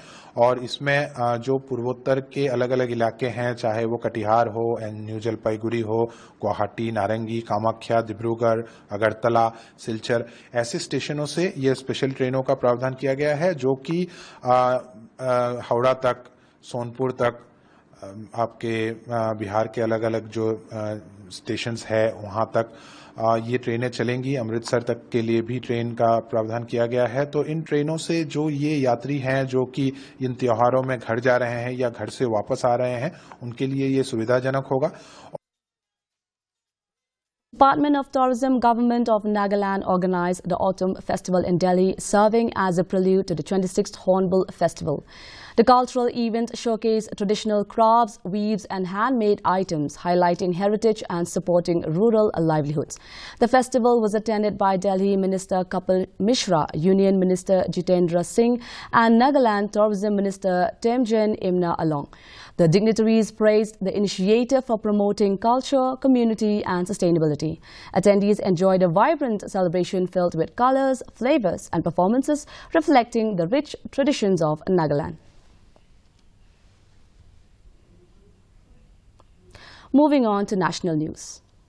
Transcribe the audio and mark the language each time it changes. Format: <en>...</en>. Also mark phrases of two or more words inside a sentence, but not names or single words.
<hi>और इसमें जो पूर्वोत्तर के अलग अलग इलाके हैं, चाहे वो कटिहार हो, न्यू जलपाईगुड़ी हो, गुवाहाटी, नारंगी, कामाख्या, डिब्रूगढ़, अगरतला, सिलचर, ऐसे स्टेशनों से ये स्पेशल ट्रेनों का प्रावधान किया गया है, जो कि हावड़ा तक, सोनपुर तक, आपके बिहार के अलग अलग जो स्टेशंस है वहां तक ये ट्रेनें चलेंगी। अमृतसर तक के लिए भी ट्रेन का प्रावधान किया गया है। तो इन ट्रेनों से जो ये यात्री हैं जो कि इन त्योहारों में घर जा रहे हैं या घर से वापस आ रहे हैं, उनके लिए ये सुविधाजनक होगा।</hi> <en>Department of Tourism, Government of Nagaland organized the Autumn Festival in Delhi, serving as a prelude to the 26th Hornbill Festival. The cultural event showcased traditional crafts, weaves and handmade items, highlighting heritage and supporting rural livelihoods. The festival was attended by Delhi Minister Kapil Mishra, Union Minister Jitendra Singh and Nagaland Tourism Minister Temjen Imna Along. The dignitaries praised the initiative for promoting culture, community and sustainability. Attendees enjoyed a vibrant celebration filled with colors, flavors and performances reflecting the rich traditions of Nagaland. Moving on to national news.</en>